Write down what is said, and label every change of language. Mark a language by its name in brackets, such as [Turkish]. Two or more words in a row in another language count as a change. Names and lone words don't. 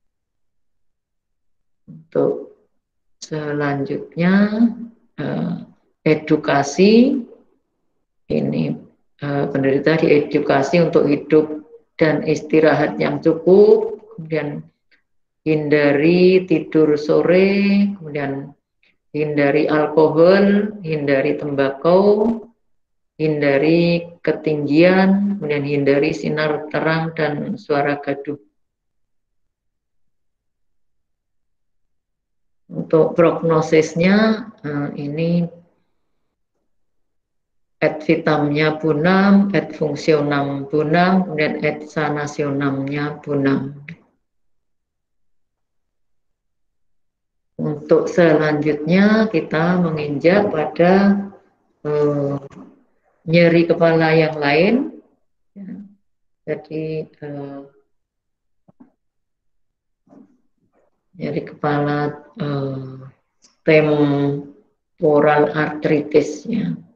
[Indonesian] Untuk selanjutnya, edukasi ini penderita diedukasi untuk hidup dan istirahat yang cukup, kemudian hindari tidur sore, kemudian hindari alkohol, hindari tembakau, hindari ketinggian, kemudian hindari sinar terang dan suara gaduh. Untuk prognosisnya ini [Latin] et vitamnya bunam, et fungsionam bunam, [Indonesian] kemudian [Latin] et sanationamnya bunam. [Indonesian] Untuk selanjutnya kita menginjak pada nyeri kepala yang lain. Jadi nyeri kepala [English] temporal arthritis-nya.